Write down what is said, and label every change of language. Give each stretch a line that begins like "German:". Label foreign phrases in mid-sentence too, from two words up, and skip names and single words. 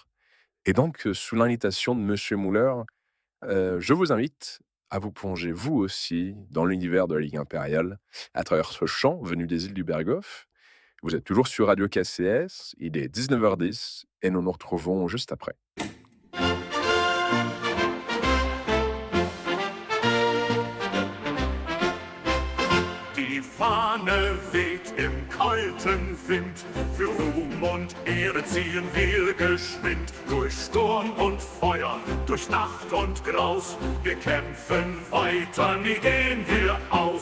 French: Et donc, sous l'invitation de Monsieur Muller, je vous invite à vous plonger vous aussi dans l'univers de la Ligue impériale à travers ce chant venu des îles du Berghof. Vous êtes toujours sur Radio KCS, il est 19h10 et nous nous retrouvons juste après.
German: Die Fahne weht im kalten Wind, für Ruhm und Ehre ziehen wir geschwind. Durch Sturm und Feuer, durch Nacht und Graus, wir kämpfen weiter, nie gehen wir aus.